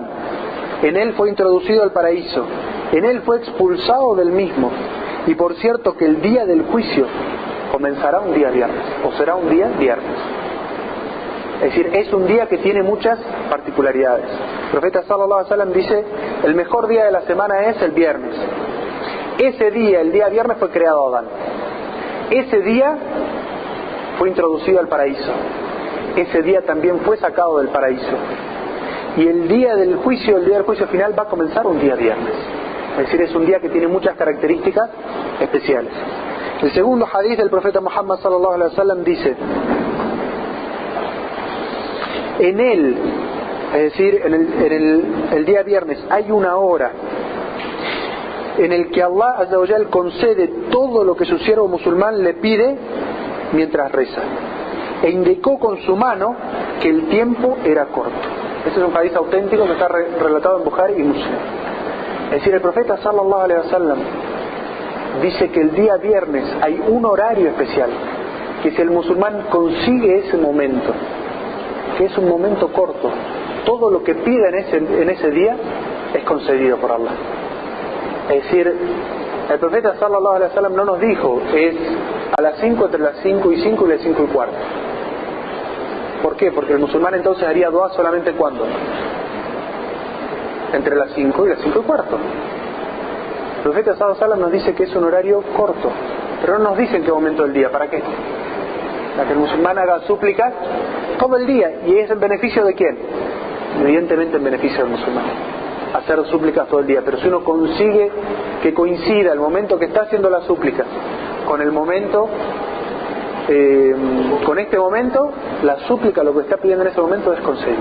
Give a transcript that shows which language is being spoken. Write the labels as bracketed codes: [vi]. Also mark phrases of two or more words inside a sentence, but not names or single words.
[es] En él fue introducido al paraíso. En él fue expulsado del mismo. Y por cierto que el día del juicio comenzará un día viernes. O será un día viernes. Es decir, es un día que tiene muchas particularidades. El profeta [ar] صلى الله عليه وسلم [es] dice, el mejor día de la semana es el viernes. Ese día, el día viernes, fue creado Adán. Ese día fue introducido al paraíso. Ese día también fue sacado del paraíso. Y el día del juicio final va a comenzar un día viernes. Es decir, es un día que tiene muchas características especiales. El segundo hadith del profeta Muhammad [ar] صلى الله عليه وسلم [es] dice, en él, es decir, en el día viernes, hay una hora en el que [ar] الله عز وجل [es] concede todo lo que su siervo musulmán le pide mientras reza, e indicó con su mano que el tiempo era corto. Este es un hadith auténtico que está relatado en Bukhari y Muslim. Es decir, el profeta [ar] صلى الله عليه وسلم [es] dice que el día viernes hay un horario especial, que si el musulmán consigue ese momento, que es un momento corto, todo lo que pida en ese día es concedido por Allah. Es decir, el profeta [ar] صلى الله عليه وسلم [es] no nos dijo es a las 5, entre las 5 y 5 y las 5 y cuarto. ¿Por qué? Porque el musulmán entonces haría dua solamente ¿cuándo? Entre las 5 y las 5 y cuarto. El profeta [ar] صلى الله عليه وسلم [es] nos dice que es un horario corto, pero no nos dice en qué momento del día. ¿Para qué? Para que el musulmán haga súplicas todo el día. ¿Y es en beneficio de quién? Evidentemente en beneficio del musulmán. Hacer súplicas todo el día. Pero si uno consigue que coincida el momento que está haciendo las súplicas con el momento, con este momento, la súplica, lo que está pidiendo en ese momento es concedido.